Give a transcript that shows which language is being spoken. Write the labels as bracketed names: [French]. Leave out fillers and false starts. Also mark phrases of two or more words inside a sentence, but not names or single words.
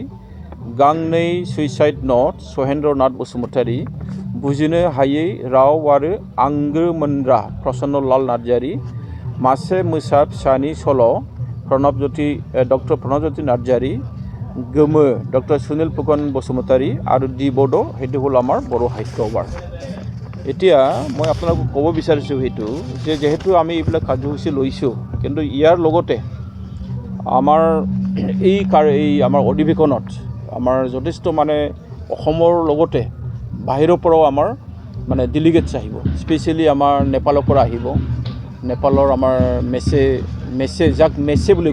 [Bodo] गांनै सुइसाइड नट सहेन्द्रनाथ बसुमतारी। बुजिनो हायै राव आरो आंगो मोनग्रा प्रसन्न लाल नार्जारी। मासे मोसा फिसानि सल' डक्टर प्रणबज्योति नार्जारी गोमो डक्टर सुनील फुकन बसुमतारी और डि बड' [Assamese] সেইটো হ'ল আমাৰ बर' সাহিত্য এৱাৰ্ড এতিয়া মই আপোনালোকক ক'ব বিচাৰিছোঁ সেইটো যে যেহেতু আমি এইবিলাক কাৰ্যসূচী লৈছোঁ কিন্তু ইয়াৰ লগতে আমাৰ এই আমাৰ অধিৱেশনত আমাৰ যথেষ্ট মানে অসমৰ লগতে বাহিৰৰ পৰাও আমাৰ মানে ডেলিগেটছ আহিব স্পেচিয়েলি আমাৰ নেপালৰ পৰা আহিব নেপালৰ আমাৰ মেছে যাক মেছে বুলি